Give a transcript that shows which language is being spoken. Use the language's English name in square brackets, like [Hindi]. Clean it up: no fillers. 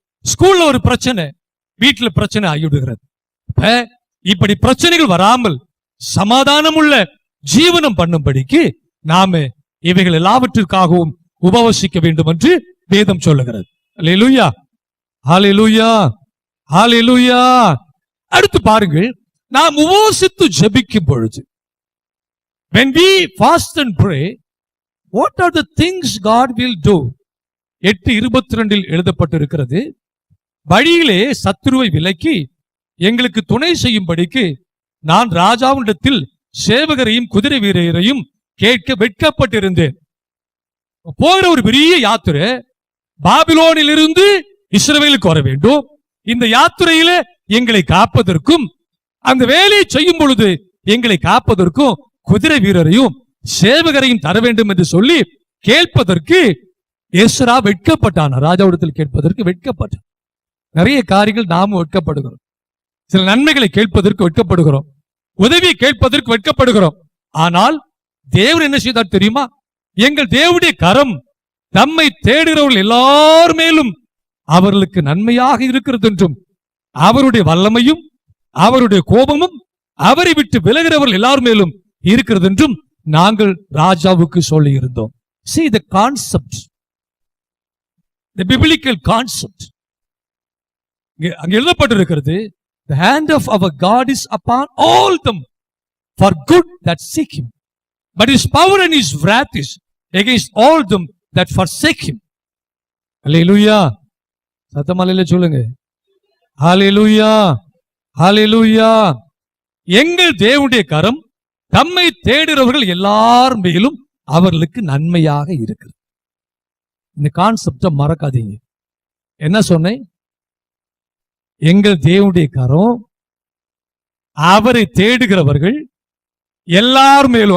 [Tamil] ஸ்கூல்ல ஒரு பிரச்சனை, வீட்டுல பிரச்சனை ஆகிவிடுகிறது. இப்படி பிரச்சனைகள் வராமல் சமாதானம் உள்ள ஜீவனம் பண்ணும்படிக்கு நாம இவைகள் எல்லாவற்றிற்காகவும் உபவசிக்க வேண்டும் என்று வேதம் சொல்லுகிறது. அல்லேலூயா, ஹல்லேலூயா, ஹல்லேலூயா. அடுத்து பாருங்கள், நாம் உபவசித்து ஜெபிக்கும் பொழுது [English] when we fast and pray, what are the things God will do? [Tamil] 8:22 எழுதப்பட்டிருக்கிறது, வழியிலே சத்துருவை விலக்கி எங்களுக்கு துணை செய்யும்படிக்கு நான் ராஜாவினிடத்தில் சேவகரையும் குதிரை வீரரையும் கேட்க வெட்கப்பட்டிருந்தேன். போகிற ஒரு பெரிய யாத்திரை, பாபிலோனிலிருந்து இஸ்ரவேலுக்கு வர வேண்டும். இந்த யாத்திரையில எங்களை காப்பதற்கும் அந்த வேலையை செய்யும் பொழுது எங்களை காப்பதற்கும் குதிரை வீரரையும் சேவகரையும் தர வேண்டும் என்று சொல்லி கேட்பதற்கு எஸ்ரா வெட்கப்பட்டான். ராஜாவிடத்தில் கேட்பதற்கு வெட்கப்பட்டான். நிறைய காரியங்கள் நாமும் வெட்கப்படுகிறோம். சில நன்மைகளை கேட்பதற்கு வெட்கப்படுகிறோம், உதவியை கேட்பதற்கு வெட்கப்படுகிறோம். ஆனால் தேவன் என்ன செய்தார் தெரியுமா? எங்கள் தேவனுடைய கரம் தம்மை தேடுகிறவர்கள் எல்லார் மேலும் அவர்களுக்கு நன்மையாக இருக்கிறது என்றும், அவருடைய வல்லமையும் அவருடைய கோபமும் அவரை விட்டு விலகிறவர்கள் எல்லார் மேலும் இருக்கிறது என்றும் நாங்கள் ராஜாவுக்கு சொல்லி இருந்தோம். [English] See the concept, the biblical concept. [Tamil] அங்க எழுதப்பட்டிருக்கிறது, [English] the hand of our God is upon all them for good that seek him, but his power and his wrath is against all them that forsake him. Hallelujah. [Tamil] சத்தமாலையில சொல்லுங்க, ஹalleluya, ஹalleluya. எங்கள் தேவனுடைய கரம் தம்மை தேடுகிறவர்கள் எல்லார் மேலும் அவர்களுக்கு நன்மையாக இருக்கு. இந்த கான்செப்ட மறக்காதீங்க. என்ன சொன்னேன்? எங்கள் தேவனுடைய கரம் அவரை தேடுகிறவர்கள் எல்லார் மேலும்.